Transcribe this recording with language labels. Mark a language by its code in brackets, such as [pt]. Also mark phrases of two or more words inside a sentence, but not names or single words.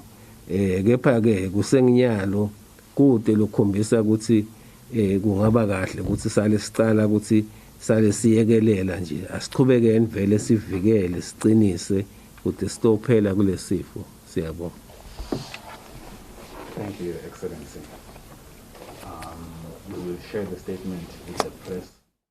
[ss] Kepha ke kusenginyalo kude lokhombisa ukuthi kungaba kahle ukuthi sale sicala ukuthi sale siyekelela nje asichubekeni vele sivikele sicinise ukuthi sitophela kulesifo. Siyabonga. [en] Thank you, Excellency. We will share the statement with the press.